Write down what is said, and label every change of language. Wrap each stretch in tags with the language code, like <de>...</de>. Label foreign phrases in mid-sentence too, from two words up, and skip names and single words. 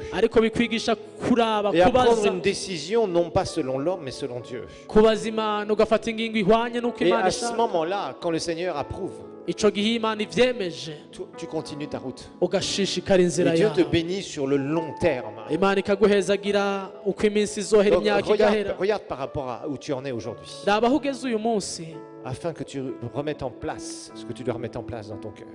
<rn>ariko bikwigisha kuraba</rn> <fr>Et à prendre</fr> <rn>kubaza</rn> <fr>une décision non pas selon l'homme, mais selon Dieu.</fr> <rn>kubaza imana ugafata ingingo ihwanye n'uko</rn> <fr>Et</fr> <rn>imana</rn> <fr>à ce</fr> <rn>ishaka</rn> <fr>moment-là, quand le Seigneur approuve,</fr> <rn>ico gihe imana ivyemeje</rn> <fr>tu continues ta route.</fr> <rn>ugashishikara inzira</rn> <fr>Et Dieu te</fr> <rn>yawe</rn> <fr>bénit sur le long terme.</fr> <rn>imana ikaguhezagira uko iminsi izohera</rn> <fr>Donc,</fr> <rn>imyaka igahera</rn> <fr>regarde par rapport à où tu en es aujourd'hui.</fr> <rn>raba aho ugeze uyu munsi</rn> <fr>Afin que tu remettes en place ce que tu dois remettre en place dans ton cœur.</fr>